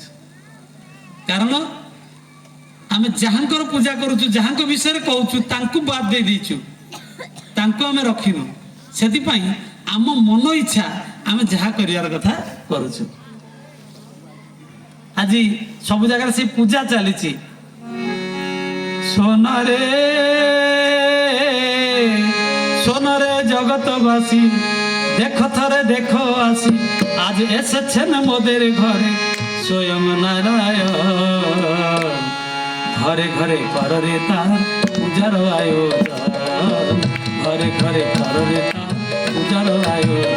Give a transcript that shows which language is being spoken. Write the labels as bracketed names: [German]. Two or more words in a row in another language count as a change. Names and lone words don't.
[Odia] କାରଣ ଆମେ ଯାହାଙ୍କର ପୂଜା କରୁଛୁ, ଯାହାଙ୍କ ବିଷୟରେ କହୁଛୁ, ତାଙ୍କୁ ବାଦ ଦେଇ ଦେଇଛୁ, ତାଙ୍କୁ ଆମେ ରଖିନୁ। ସେଥିପାଇଁ ଆମ ମନ ଇଚ୍ଛା ଆମେ ଯାହା କରିବାର କଥା କରୁଛୁ। ଆଜି ସବୁ ଜାଗାରେ ସେ ପୂଜା ଚାଲିଛି। [Bangla] সোনারে সোনারে জগতবাসী দেখো থরে দেখো আসি, আজ এসেছেন মোদের ঘরে স্বয়ং নারায়ণ। ঘরে ঘরে কররে তার পূজার আয়োজন, ঘরে ঘরে কররে তার পূজার আয়োজন।